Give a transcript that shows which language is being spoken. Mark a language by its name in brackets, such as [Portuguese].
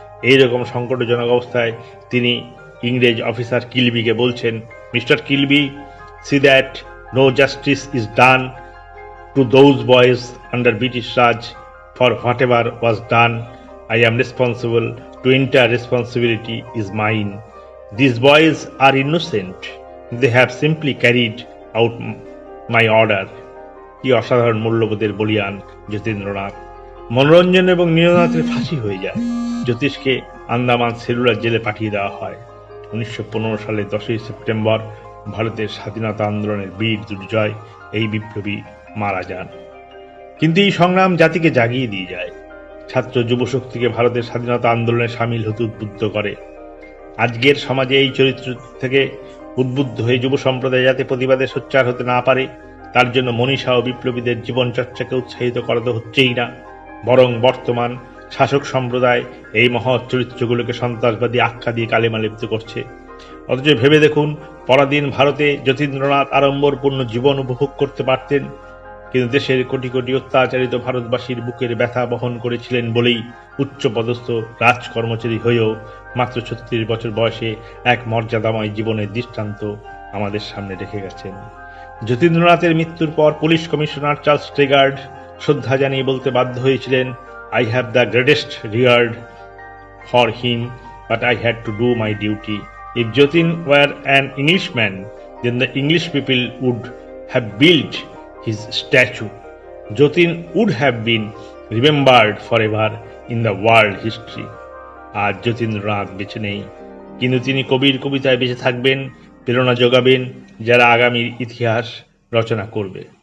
[Bangla] এইরকম সংকটজনক অবস্থায় তিনি ইংরেজ অফিসার কিলবিকে বলছেন, [English] Mister Kilby, see that no justice is done to those boys under British Raj. For whatever was done, I am responsible. To entire responsibility is mine. These boys are innocent. They have simply carried out my order. [Bangla] কি অসাধারণ মূল্যবোধের বলিয়ান যতীন্দ্রনাথ। মনোরঞ্জন এবং নীরেন্দ্রনাথের ফাঁসি হয়ে যায়। জ্যোতিষকে Andaman cellular জেলে পাঠিয়ে দেওয়া হয়। 1915 সালের 10 সেপ্টেম্বর ভারতের স্বাধীনতা আন্দোলনের বীর দুর্জয় এই বিপ্লবী মারা যান। কিন্তু এই সংগ্রাম জাতিকে জাগিয়ে দিয়ে যায়। ছাত্র যুবশক্তিকে ভারতের স্বাধীনতা আন্দোলনে সামিল হতে উদ্বুদ্ধ করে। আজকের সমাজে এই চরিত্র থেকে উদ্বুদ্ধ হয়ে যুব সম্প্রদায় যাতে প্রতিবাদে সোচ্চার হতে না পারে, তার জন্য মনীষা ও বিপ্লবীদের জীবনচর্চাকে উৎসাহিত করা তো হচ্ছেই না, বরং বর্তমান শাসক সম্প্রদায় এই মহৎ চরিত্রগুলোকে সন্ত্রাসবাদী আখ্যা দিয়ে কালেমা লিপ্ত করছে। অথচ ভেবে দেখুন, পরাধীন ভারতে যতীন্দ্রনাথ আড়ম্বরপূর্ণ জীবন উপভোগ করতে পারতেন, কিন্তু দেশের কোটি কোটি অত্যাচারিত ভারতবাসীর বুকের ব্যথা বহন করেছিলেন বলেই উচ্চপদস্থ রাজকর্মচারী হয়েও মাত্র 36 বছর বয়সে এক মর্যাদাময় জীবনের দৃষ্টান্ত আমাদের সামনে রেখে গেছেন। যতীন্দ্রনাথের মৃত্যুর পর পুলিশ কমিশনার চার্লস ট্রেগার্ড শ্রদ্ধা জানিয়ে বলতে বাধ্য হয়েছিলেন, [English] I have the greatest regard for him, but I had to do my duty. If Jatin were an Englishman, then the English people would have built his statue. Jatin would have been remembered forever in the world history. [Bangla] আজ যতীন্দ্রনাথ বেঁচে নেই, কিন্তু তিনি কবির কবিতায় বেঁচে থাকবেন, প্রেরণা যোগাবেন যারা আগামীর ইতিহাস রচনা করবে।